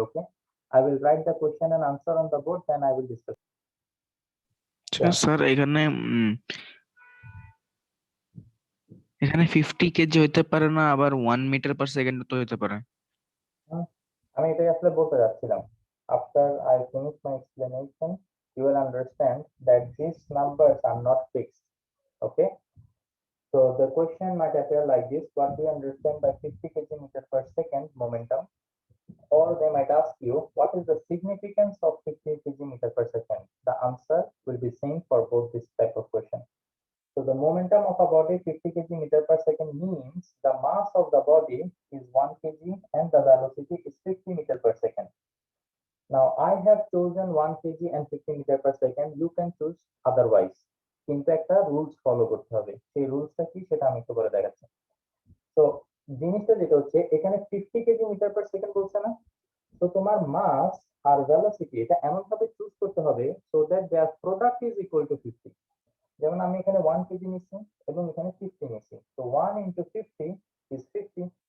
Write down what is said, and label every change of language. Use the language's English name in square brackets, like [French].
[English] Okay, I will write the question and answer on the board, then I will discuss. [Bangla] Sir এখানে এখানে 50 KG হইতে পারে না, আবার 1 মিটার পার সেকেন্ড তো হইতে পারে। আমি এটাই আসলে বলতে যাচ্ছিলাম। [English] After I finish my explanation, you will understand that these numbers are not fixed. Okay, so the question might appear like this: what do you understand by 50 km per second momentum? Or they might ask you, what is the significance of 50 km per second? The answer will be same for both this type of question. So the momentum of a body 50 km per second means the mass of the body is 1 kg and the 50 meter per second. Now I have chosen 1 kg and 50 meter per second. You can choose otherwise. [Bangla] কিন্তু একটা rules follow করতে হবে। সেই রুলসটা কি সেটা আমি একটু বলে দেখাচ্ছি। তো জিনিসটা যেটা হচ্ছে এখানে 50 কেজি মিটার পার সেকেন্ড বলছে না, তো তোমার মাস আর ভেলোসিটি এটা এমন ভাবে চুজ করতে হবে [English] so that their product is equal to [Bangla] 50। যেমন আমি এখানে 1 কেজি নিচ্ছি এবং এখানে 50 নিচ্ছি, তো 1 ইনটু 50 ইজ 50।